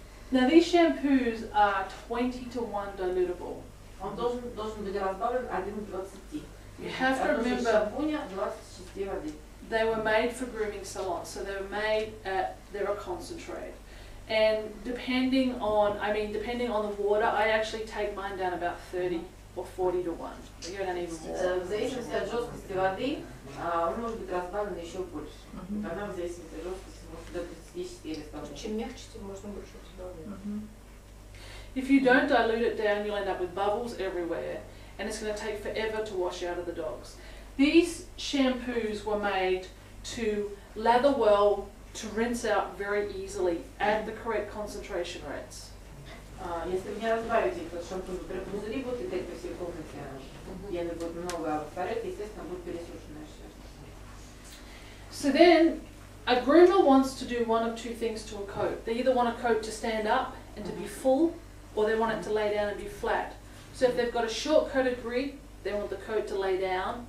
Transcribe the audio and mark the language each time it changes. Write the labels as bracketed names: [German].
[English] Now these shampoos are 20 to 1 dilutable. [Russian] Он должен быть разбавлен 1 к 20. [English] You have to remember [Russian] шампуня 26 воды. [English] They were made for grooming salons, so they were made they're a concentrate. And depending on the water, I actually take mine down about 30 or 40 to 1. I go down even more. [Russian] В зависимости от жесткости воды, он может быть разбавлен еще больше. Она в зависимости от жесткости может до 34 разбавлять. Чем мягче, тем можно больше добавлять. [English] If you don't dilute it down, you'll end up with bubbles everywhere, and it's going to take forever to wash out of the dogs. These shampoos were made to lather well, to rinse out very easily at the correct concentration rates. [Russian] Если вы не разбавите этот шампунь, во-первых, пузыри будут летать по всей комнате, пены будет много, а во-вторых, естественно, будет пересушенная шерсть. [English] So then, a groomer wants to do one of 2 things to a coat. They either want a coat to stand up and to be full, or they want it to lay down and be flat. So if they've got a short-coated breed, they want the coat to lay down.